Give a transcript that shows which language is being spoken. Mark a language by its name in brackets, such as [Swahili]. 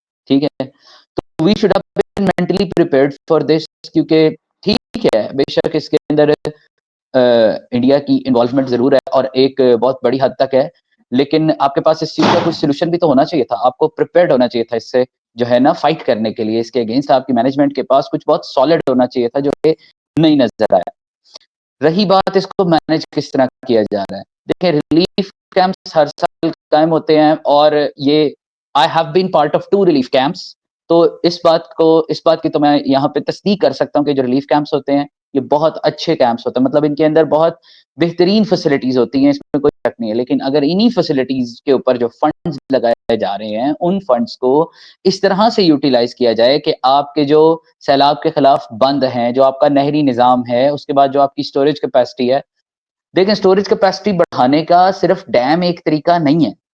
[Urdu] ٹھیک ہے، تو [English] we should have been mentally prepared for this, [Urdu] کیونکہ ٹھیک ہے بے شک اس کے اندر انڈیا کی انوالومنٹ ضرور ہے اور ایک بہت بڑی حد تک ہے، لیکن آپ کے پاس اس چیز کا کچھ سولوشن بھی تو ہونا چاہیے تھا. آپ کو پریپیئرڈ ہونا چاہیے تھا اس سے جو ہے نا فائٹ کرنے کے لیے. اس کے اگینسٹ آپ کی مینجمنٹ کے پاس کچھ بہت سالڈ ہونا چاہیے تھا جو کہ نہیں نظر آیا. رہی بات اس کو مینج کس طرح کیا جا رہا ہے، دیکھیں ریلیف کیمپس ہر سال قائم ہوتے ہیں اور یہ [English] I have been part of 2 relief camps. [Urdu] تو اس بات کی تو میں یہاں پہ تصدیق کر سکتا ہوں کہ جو ریلیف کیمپس ہوتے ہیں یہ بہت اچھے کیمپس ہوتے ہیں, مطلب ان کے اندر بہت بہترین فیسلٹیز ہوتی ہیں, اس میں کوئی شک نہیں ہے. لیکن اگر انہی فیسلٹیز کے اوپر جو فنڈز لگائے جا رہے ہیں ان فنڈز کو اس طرح سے یوٹیلائز کیا جائے کہ آپ کے جو سیلاب کے خلاف بند ہیں, جو آپ کا نہری نظام ہے, اس کے بعد جو آپ کی اسٹوریج کیپیسٹی ہے, دیکھیں اسٹوریج کیپیسٹی بڑھانے کا صرف ڈیم ایک طریقہ نہیں ہے.